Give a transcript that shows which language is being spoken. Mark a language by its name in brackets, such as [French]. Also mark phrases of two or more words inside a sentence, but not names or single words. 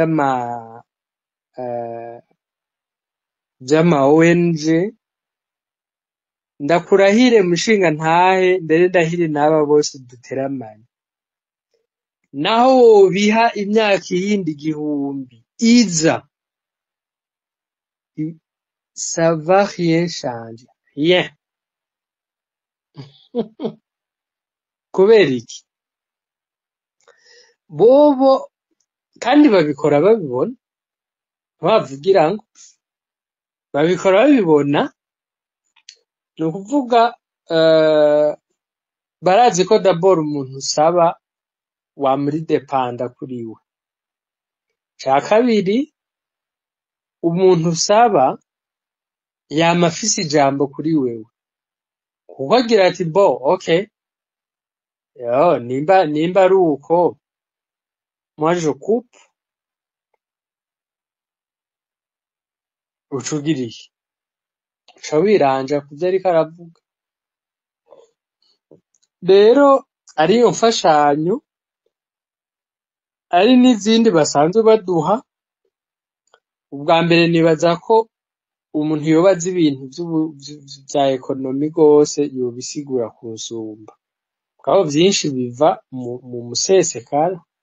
[Rundi] vy'ama ONG, ndakurahire mushinga ntahe mbere ndahire n'aba bose duteramanye, naho wobiha imyaka iyindi 1000 iza, [French] ça va rien changer, rien. [Rundi] Kubera iki? Bobo kandi babikora babibona, bavugira ngo babikora babibona, ni ukuvuga barazi ko d'abord umuntu usaba wamuri depanda kuriwe. Ca kabiri, umuntu usaba yama afise ijambo kuri wewe, kuko agira ati bo okay, yo nimba ari uko [French] moi je coupe, [Rundi] uca ugira iki? Uca wiranja kuvyo ariko aravuga. Rero ariyo mfashanyo, ari n'izindi basanzwe baduha, ubwa mbere nibaza ko umuntu yobaza ibintu vya ekonomi gose yobisigura kunsumba, kuko vyinshi biva mu musesekara,